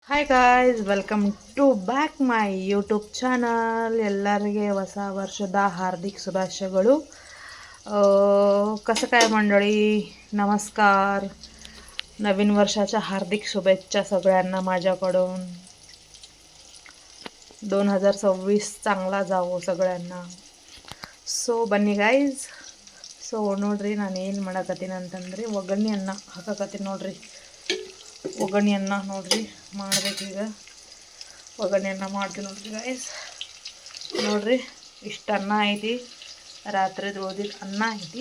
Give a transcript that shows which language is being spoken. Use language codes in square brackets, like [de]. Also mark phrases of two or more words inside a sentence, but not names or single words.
[en] Hi guys, welcome to back my YouTube channel. [kn] ಎಲ್ಲರಿಗೆ ಹೊಸ ವರ್ಷದ [mr] हार्दिक शुभाशयಗಳು. कसं काय मंडळी, नमस्कार. नवीन वर्षाच्या हार्दिक शुभेच्छा सगळ्यांना माझ्याकडून. 2026 चांगला जावो सगळ्यांना. [kn] ಸೊ ಬನ್ನಿ ಗಾಯ್ಸ್. ಸೊ ನೋಡ್ರಿ, ನಾನು ಏನು ಮಾಡಕತ್ತೀನಿ ಅಂತಂದ್ರೆ ಒಗ್ಗರಣೆ ಅನ್ನ ಹಾಕಕತ್ತೀನಿ ನೋಡ್ರಿ. ಒಗ್ಗರಣೆ ಅನ್ನ ನೋಡ್ರಿ ಮಾಡಬೇಕೀಗ. ಒಗ್ಗರಣೆ ಅನ್ನ ಮಾಡ್ತೀನಿ ನೋಡ್ರಿ ಗಾಯ್ಸ್. ನೋಡ್ರಿ, ಇಷ್ಟು ಅನ್ನ ಐತಿ, ರಾತ್ರಿದು ಉಳಿದಿದ್ದ ಅನ್ನ ಐತಿ.